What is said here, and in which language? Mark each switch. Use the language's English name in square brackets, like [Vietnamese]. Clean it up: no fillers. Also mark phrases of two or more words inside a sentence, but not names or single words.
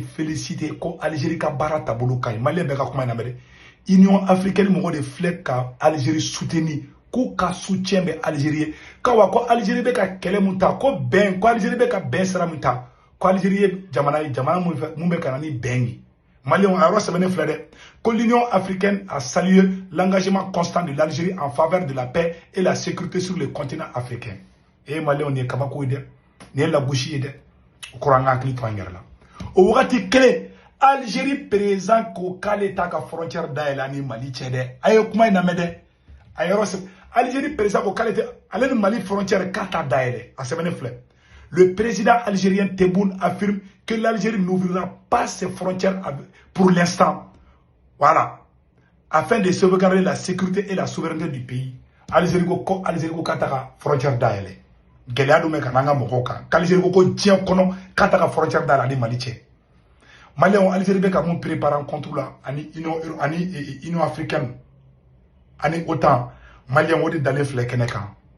[Bambara] féliciter ko Algérie ka baara taabolo ka ɲi Malien bɛɛ ka kuma in lamɛn Union africaine mɔgɔw de filɛ ka Algérie soutenir k'u ka soutien bɛ Algérie ye k'awa ko Algérie bɛ ka kɛlɛ mun ta ko Algérie bɛ ka bɛn sira mun ta ko Algérie ye jamana mun bɛ ka na ni bɛn ye Malien a yɔrɔ sɛbɛnnen filɛ dɛ ko [French] l'Union africaine a salué l'engagement constant de l'Algérie en faveur de la paix et la sécurité sur le continent africain [Bambara] Malien ni ye kabako ye dɛ ni ye lagosi ye dɛ Kuranga hakili to an yɛrɛ la o wagati kelen Algérie président ko k'ale t'a ka frontière dayɛlɛ ni Mali cɛ dɛ a ye kuma in lamɛn dɛ a yɔrɔ sɛbɛn Algérie président ko k'ale tɛ ale ni Mali frontière k'a t'a dayɛlɛ a sɛbɛnnen filɛ [French] le président algérien Tebboune affirme que l'Algérie n'ouvrira pas ses frontières pour l'instant voilà afin de sauvegarder la sécurité et la souveraineté du pays [Bambara] Algérie ko k'a t'a ka frontière dayɛlɛ gɛlɛya dun bɛ ka n'an ka mɔgɔw kan k'Algérie ko diɲɛ kɔnɔ k'a ta ka frontière da la ni Mali cɛ Malien Algérie bɛ ka mun préparer [French] contre la [Bambara] ani Union africaine ani OTAN Malien o de dalen filɛ kɛnɛ kan